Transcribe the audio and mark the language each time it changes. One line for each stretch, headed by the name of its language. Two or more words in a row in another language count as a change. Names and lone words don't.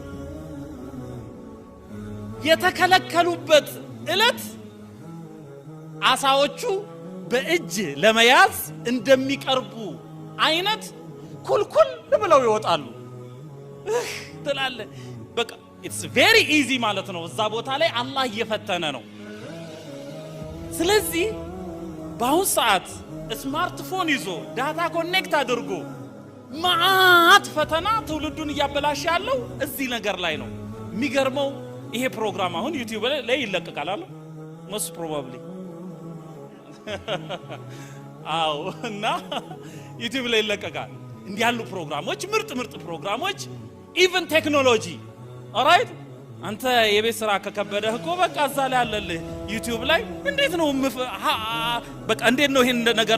Amharic: የተከለከሉበት ዕለት አሳዎቹ በእጅ ለመያዝ እንደሚቀርቡ አይነት ኩልኩል ብለው ይወጣሉ ትላለ በቃ
English: it's very easy
Amharic: ማለት ነው እዛ ቦታ ላይ አላህ እየፈተነ ነው ስለዚህ በአሁን ሰዓት ስማርትፎን ይዞ
English: data connect
Amharic: አድርጎ ማአት ፈተና ትውልዱን እያበላሽ ያለው እዚህ ነገር ላይ ነው የሚገርመው ይሄ ፕሮግራም አሁን ዩቲዩብ ላይ ይለቀቃል አይደል
English: most probably
Amharic: አው እና ዩቲዩብ ላይ ይለቀቃል እንዲህ ያሉ ፕሮግራሞች ምርጥ ፕሮግራሞች
English: even technology alright
Amharic: አንተ የቤት ስራ ከከበደህ እኮ በቃ እዛ ላይ አለልህ ዩቲዩብ ላይ እንዴት ነው በቃ እንዴት ነው ይሄን ነገር